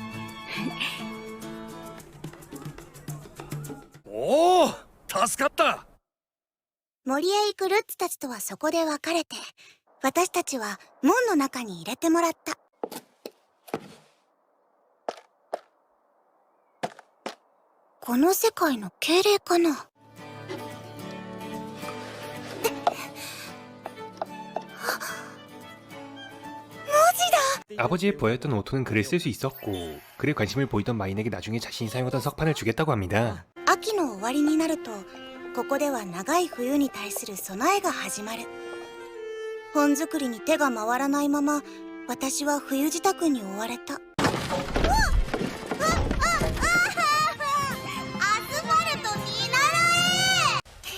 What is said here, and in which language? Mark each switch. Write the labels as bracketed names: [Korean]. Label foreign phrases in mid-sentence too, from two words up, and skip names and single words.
[Japanese] おお、助かった。森へ行くルッツたちとはそこで別れて、私たちは門の中に入れてもらった。この世界の敬礼かな。 [Korean] 아버지의 부하였던 오토는 글을 쓸 수 있었고 글에 관심을 보이던 마인에게 나중에 자신이 사용하던 석판을 주겠다고 합니다. [Japanese] 秋の終わりになると、ここでは長い冬に対する備えが始まる。本作りに手が回らないまま、私は冬支度に追われた。アスファルト見習え。